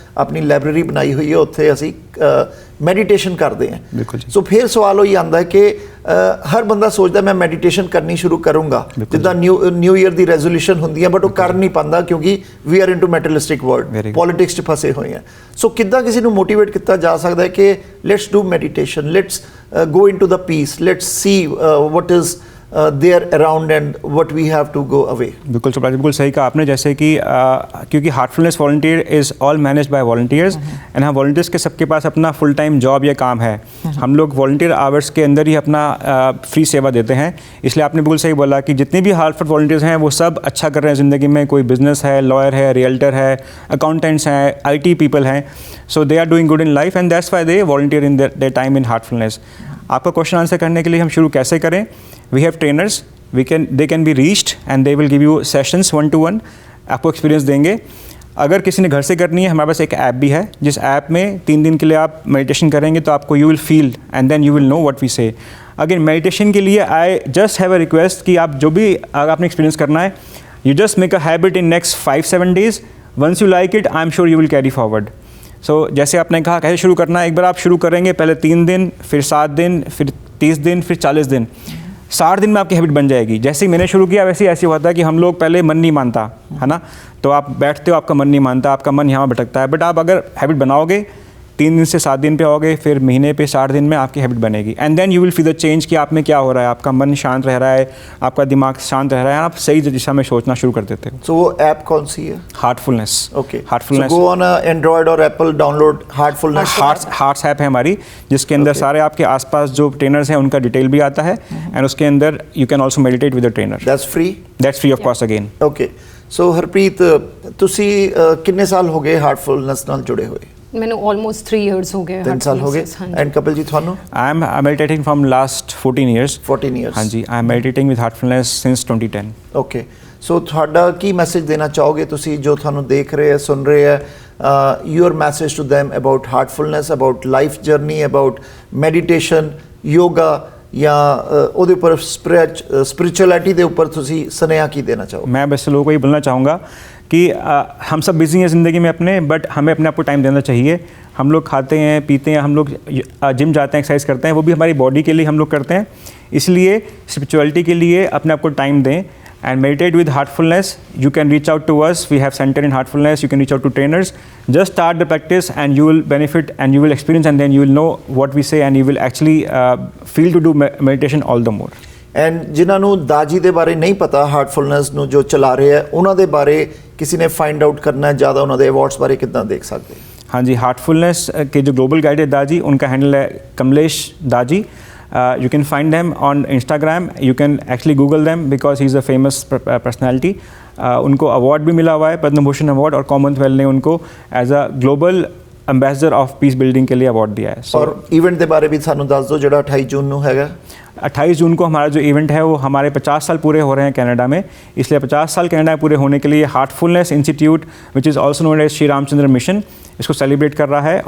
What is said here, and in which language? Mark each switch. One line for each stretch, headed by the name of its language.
Punjabi: ਆਪਣੀ ਲਾਇਬ੍ਰੇਰੀ ਬਣਾਈ ਹੋਈ ਹੈ, ਉੱਥੇ ਅਸੀਂ ਮੈਡੀਟੇਸ਼ਨ ਕਰਦੇ ਹਾਂ। ਸੋ ਫਿਰ ਸਵਾਲ ਉਹੀ ਆਉਂਦਾ ਹੈ ਕਿ ਹਰ ਬੰਦਾ ਸੋਚਦਾ ਮੈਂ ਮੈਡੀਟੇਸ਼ਨ ਕਰਨੀ ਸ਼ੁਰੂ ਕਰੂੰਗਾ, ਜਿੱਦਾਂ ਨਿਊ ਈਅਰ ਦੀ ਰੈਜ਼ੋਲੂਸ਼ਨ ਹੁੰਦੀ ਹੈ, ਬਟ ਉਹ ਕਰ ਨਹੀਂ ਪਾਉਂਦਾ ਕਿਉਂਕਿ
English: we are into materialistic world,
Punjabi: politics 'ਚ ਫਸੇ ਹੋਏ ਹਾਂ। ਸੋ ਕਿੱਦਾਂ ਕਿਸੇ ਨੂੰ ਮੋਟੀਵੇਟ ਕੀਤਾ ਜਾ ਸਕਦਾ ਹੈ ਕਿ
English: Let's do meditation, let's go into the peace, let's see what is there around and what we have to go away.
Hindi: बिल्कुल चोपड़ा जी, बिल्कुल सही कहा आपने। जैसे कि क्योंकि
English: Heartfulness volunteer is all manage by volunteers
Hindi: and हाँ, वॉलंटियर्स के सबके पास अपना फुल टाइम जॉब या काम है। हम लोग वॉलंटियर आवर्स के अंदर ही अपना फ्री सेवा देते हैं, इसलिए आपने बिल्कुल सही बोला कि जितने भी हार्टफुल वॉलंटियर्स हैं वो सब अच्छा कर रहे हैं ज़िंदगी में। कोई बिजनेस है, लॉयर है, रियल्टर है, अकाउंटेंट्स हैं, IT पीपल हैं,
English: So they are doing good in life and that's why they volunteer in their time in Heartfulness.
Hindi: आपका क्वेश्चन आंसर करने के लिए हम शुरू कैसे करें?
English: we have trainers, they can be reached and they will give you sessions 1-to-1,
Hindi: आपको experience देंगे। अगर किसी ने घर से करनी है, हमारे पास एक ऐप भी है, जिस ऐप में 3 दिन के लिए आप मेडिटेशन करेंगे तो आपको
English: You will feel and then you will know what we say. Again meditation के लिए I just have a request
Hindi: कि आप जो भी आपने एक्सपीरियंस करना है,
English: You just make a habit in next 5-7 days, once you like it I am sure you will carry forward.
Hindi: सो जैसे आपने कहा कैसे शुरू करना है, एक बार आप शुरू करेंगे, पहले 3 दिन, फिर 7 दिन, फिर 30 दिन, फिर 40 दिन, 60 दिन में आपकी हैबिट बन जाएगी। जैसे ही मैंने शुरू किया वैसे ही ऐसे होता है कि हम लोग पहले मन नहीं मानता है ना, तो आप बैठते हो आपका मन नहीं मानता, आपका मन यहाँ भटकता है, बट आप अगर हैबिट बनाओगे 3 दिन से 7 दिन पे आओगे, फिर महीने पे 60 दिन में आपकी हैबिट बनेगी,
English: and then you will feel the change
Hindi: कि आप में क्या हो रहा है, आपका मन शांत रह रहा है, आपका दिमाग शांत रह रहा है, आप सही दिशा में सोचना शुरू कर देते हो। सो वो ऐप कौन सी है? Heartfulness. Okay, Heartfulness,
English: Go on Android और Apple, download Heartfulness.
Hindi: Hearts app है हमारी, जिसके अंदर सारे आपके आसपास जो ट्रेनर्स हैं उनका डिटेल भी आता है, एंड उसके अंदर
English: You can also meditate with the trainer. That's free of cost again.
Punjabi: Okay, सो हरप्रीत ਤੁਸੀਂ ਕਿੰਨੇ ਸਾਲ ਹੋ ਗਏ ਹਾਰਟਫੁਲਨੈਸ ਨਾਲ ਜੁੜੇ ਹੋਏ? ਮੈਨੂੰ ਆਲਮੋਸਟ 3 ਇਅਰਸ ਹੋ ਗਏ। 3 ਸਾਲ ਹੋ ਗਏ। ਐਂਡ ਕਪਿਲ ਜੀ ਤੁਹਾਨੂੰ?
English: I am meditating from last 14 years.
Punjabi: 14 years.
English: हाँ जी, I am meditating with Heartfulness since 2010।
Punjabi: Okay, ਸੋ ਤੁਹਾਡਾ ਕੀ ਮੈਸੇਜ ਦੇਣਾ ਚਾਹੋਗੇ ਤੁਸੀਂ ਜੋ ਤੁਹਾਨੂੰ ਦੇਖ ਰਹੇ ਹੈ, ਸੁਣ ਰਹੇ ਹੈ,
English: your message to them about heartfulness, about life journey, about meditation, yoga,
Punjabi: ਜਾਂ ਉਹਦੇ ਉੱਪਰ स्पिरिचुअलिटी ਦੇ ਉੱਪਰ ਤੁਸੀਂ ਸੁਨੇਹਾ ਕੀ देना ਚਾਹੋਗੇ?
Hindi: मैं बस लोगों को ये बोलना चाहूँगा कि हम सब बिजी हैं ज़िंदगी में अपने, बट हमें अपने आप को टाइम देना चाहिए। हम लोग खाते हैं पीते हैं, हम लोग जिम जाते हैं, एक्सरसाइज करते हैं, वो भी हमारी बॉडी के लिए हम लोग करते हैं, इसलिए स्पिरिचुअलिटी के लिए अपने आप को टाइम दें
English: and meditate with heartfulness. You can reach out to us. We have center in heartfulness. You can reach out to trainers. Just start the practice and you will benefit and you will experience, and then you will know what we say, and you will actually feel to do meditation all the more.
Punjabi: And ਜਿਨ੍ਹਾਂ ਨੂੰ ਦਾਜੀ ਦੇ ਬਾਰੇ ਨਹੀਂ ਪਤਾ, ਹਾਰਟਫੁਲਨੈਸ ਨੂੰ ਜੋ ਚਲਾ ਰਹੇ ਹੈ, ਉਹਨਾਂ ਦੇ ਬਾਰੇ ਕਿਸੇ ਨੇ
English: find out
Punjabi: करना है ज़्यादा, ਉਹਨਾਂ ਦੇ अवार्ड्स बारे कितना देख सकते हैं?
Hindi: हाँ जी, हार्टफुलनेस के जो ग्लोबल गाइड है दाजी, उनका हैंडल है कमलेश दाजी।
English: You can find them on Instagram. You can actually Google them because he's a famous personality.
Hindi: उनको अवार्ड भी मिला हुआ है, पद्म भूषण अवार्ड, और कॉमनवेल्थ ने उनको as a global ambassador of peace building के लिए अवार्ड दिया है।
Punjabi: और इवेंट के बारे भी सानू दस दो, जो 28 जून को हैगा।
Hindi: 28 जून को हमारा जो इवेंट है वो हमारे 50 साल पूरे हो रहे हैं कनाडा में, इसलिए 50 साल कनाडा में पूरे होने के लिए Heartfulness institute, which is also known as Shri Ramchandra mission, इसको सेलिब्रेट कर रहा है।